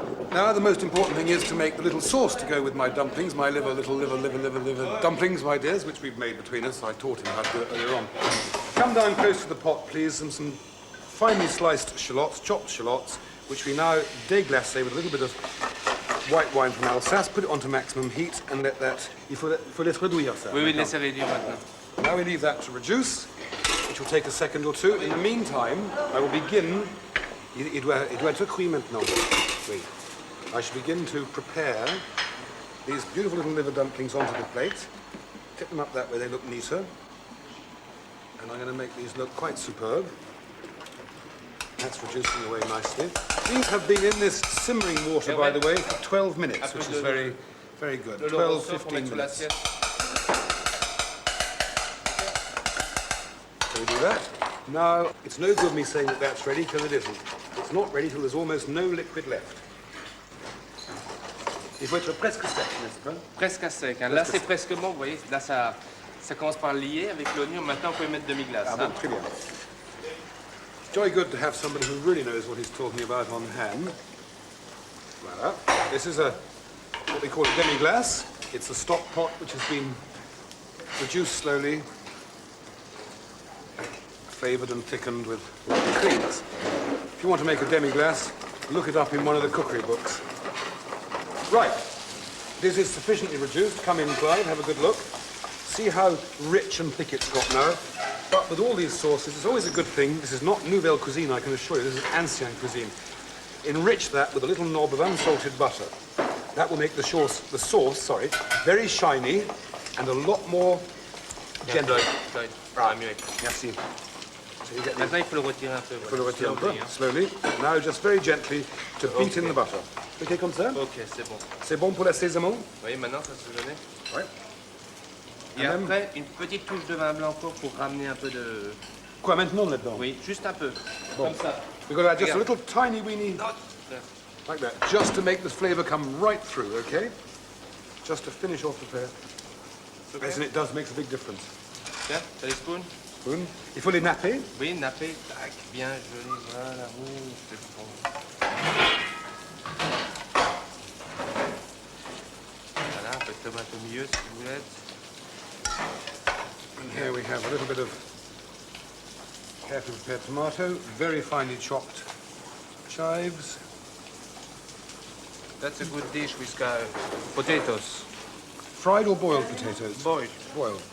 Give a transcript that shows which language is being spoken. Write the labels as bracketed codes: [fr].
[en] Now, the most important thing is to make the little sauce to go with my dumplings, my little liver dumplings, my dears, which we've made between us. I taught him how to do it earlier on. Come down close to the pot, please, and some finely sliced shallots, chopped shallots, which we now déglace with a little bit of white wine from Alsace, put it onto maximum heat, and let that... [fr] Il faut laisser réduire ça. Oui, laissez réduire maintenant. [en] Now we leave that to reduce, which will take a second or two. In the meantime, I will begin... [fr] Il doit être cuit maintenant. Oui. [en] I shall begin to prepare these beautiful little liver dumplings onto the plate. Tip them up that way, they look neater. And I'm going to make these look quite superb. That's reducing away nicely. These have been in this simmering water, by the way, for 12 minutes, which is very, very good. 12, 15 minutes. So we do that. Now, it's no good me saying that that's ready, because it isn't. It's not ready till there's almost no liquid left. [fr] Il faut être presque sec, n'est-ce pas? Presque à sec. Hein. Là, c'est presque bon, vous voyez. Là, ça commence par lier avec l'oignon. Maintenant, on peut y mettre demi-glace. Ah bon, très bien. [en] It's very good to have somebody who really knows what he's talking about on hand. Voilà. This is what we call a demi-glace. It's a stock pot which has been reduced slowly, flavoured and thickened with creams. If you want to make a demi-glace, look it up in one of the cookery books. Right, this is sufficiently reduced. Come in, Clive, have a good look. See how rich and thick it's got now. But with all these sauces, it's always a good thing. This is not nouvelle cuisine, I can assure you. This is ancien cuisine. Enrich that with a little knob of unsalted butter. That will make the sauce, very shiny and a lot more gentle. Right. [fr] Merci. [en] So you get [fr] Maintenant, il faut le retirer un peu. Faut le retirer un peu, [en] slowly. Now, just very gently to beat in the butter. [fr] OK, comme ça? OK, c'est bon. C'est bon pour l'assaisonnement? Oui, maintenant, ça se donne. Ouais. Et après, une petite touche de vin blanc encore pour ramener un peu de... Quoi, maintenant, là-dedans? Oui, juste un peu. Bon. Comme ça. [en] We've got to add just a little tiny weeny... Like that. Just to make the flavour come right through, OK? Just to finish off the fare. Okay. Yes, and it does, makes a big difference. [fr] Tiens, t'as les [en] spoons? [fr] Spoon. Il faut les napper. Oui, napper. Tac, bien joli. Voilà, c'est bon. Voilà, un peu de tomate au milieu, si vous voulez. [en] And here we have a little bit of carefully prepared tomato, very finely chopped chives. That's a good dish with potatoes. Fried or boiled potatoes? Boiled. Boiled.